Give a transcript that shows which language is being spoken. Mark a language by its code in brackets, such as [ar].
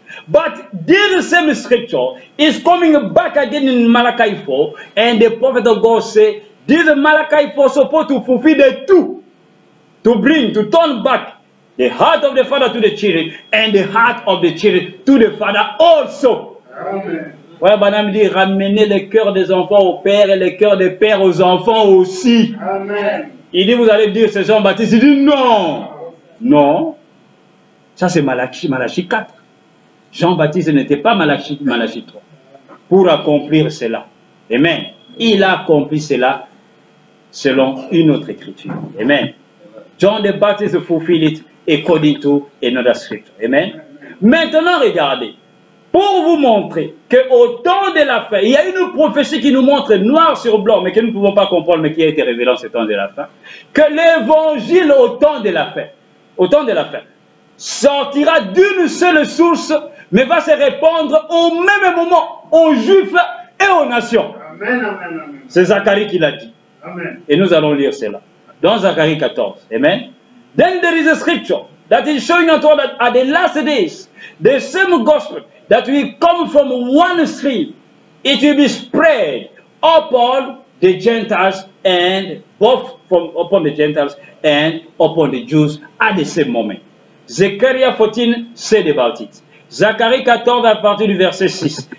[en] But this same scripture is coming back again in Malachi 4, and the prophet of God said, this Malachi 4 is supposed to fulfill the two, to turn back the heart of the father to the children, and the heart of the children to the father also. Amen. [fr] Ouais, Branham dit, ramenez le cœur des enfants au père et le cœur des pères aux enfants aussi. Amen. Il dit, vous allez dire, c'est Jean-Baptiste. Il dit, non. Non. Ça, c'est Malachie 4. Jean-Baptiste n'était pas Malachie 3. Pour accomplir cela. Amen. Il a accompli cela selon une autre écriture. Amen. [en] John the Baptist fulfilled it according to another scripture. [fr] Amen. Maintenant, regardez. Pour vous montrer qu'au temps de la fin, il y a une prophétie qui nous montre noir sur blanc, mais que nous ne pouvons pas comprendre, mais qui a été révélée en ce temps de la fin, que l'évangile au temps de la fin, sortira d'une seule source, mais va se répandre au même moment aux Juifs et aux nations. Amen. Amen. C'est Zacharie qui l'a dit. Amen. Et nous allons lire cela. Dans Zacharie 14. Amen. [en] Then there is a scripture that is showing us that at the last days, the same gospel that will come from one stream, it will be spread upon the Gentiles, and both upon the Gentiles and upon the Jews at the same moment. Zechariah 14 said about it. [fr] Zacharie 14 à partir du verset 6.